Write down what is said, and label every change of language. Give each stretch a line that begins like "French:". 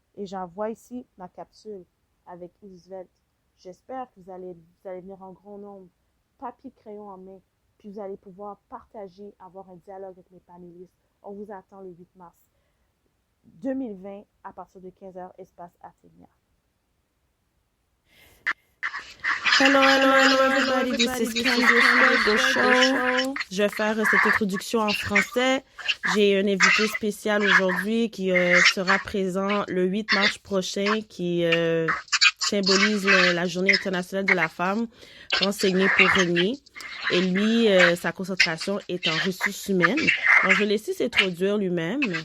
French: Et j'envoie ici ma capsule avec Roosevelt. J'espère que vous allez venir en grand nombre, papier, crayon en main, puis vous allez pouvoir partager, avoir un dialogue avec les panélistes. On vous attend le 8 mars 2020 à partir de 15h, espace Athénia.
English: Hello everybody, this is Candice Go Show.
French: Je vais faire cette introduction en français. J'ai un invité spécial aujourd'hui qui sera présent le 8 mars prochain, qui symbolise la Journée internationale de la femme, renseignée pour René. Et lui, sa concentration est en ressources humaines. Donc, je vais laisser s'introduire lui-même.